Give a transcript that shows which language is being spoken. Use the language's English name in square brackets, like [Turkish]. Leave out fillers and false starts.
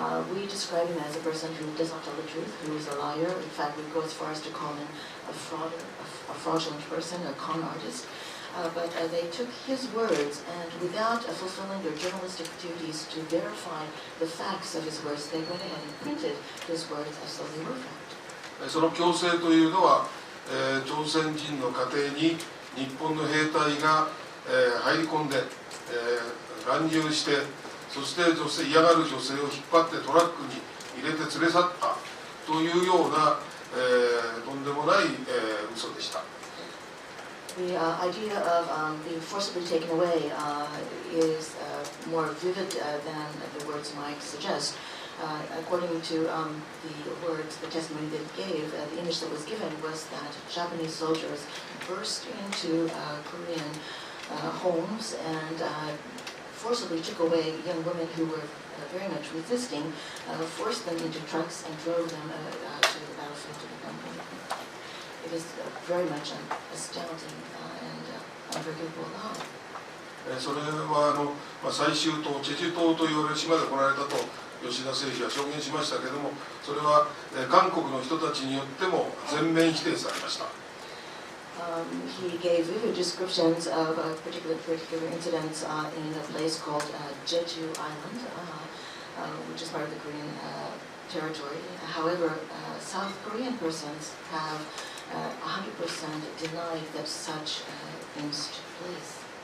[English] We describe him as a person who does not tell the truth, who is a liar. In fact, we go as far as to call him a fraudulent person, a con artist. But they took his words and without fulfilling their journalistic duties to verify the facts of his words, they went ahead and printed his words as though they were fact. [Japanese] その強制というのは、朝鮮人の家庭に日本の兵隊が、入り込んで、乱入して、そして嫌がる女性を引っ張ってトラックに入れて連れ去ったというような、とんでもない、嘘でした。 [English] The idea of being forcibly taken away is more vivid than the words might suggest. According to the testimony that he gave, the image that was given was that Japanese soldiers burst into Korean homes and forcibly took away young women who were very much resisting, forced them into trucks and drove them to the battlefield to become women. It is very much an astounding and unforgivable lie. [Japanese] それは最終島、チェジュ島という島で行われたと吉田誠司は証言しましたけれども、それは韓国の人たちによっても全面否定されました。 [English] He gave vivid descriptions of particular incidents in a place called Jeju Island, which is part of the Korean territory. However, South Korean persons have 100% denied that such things took place.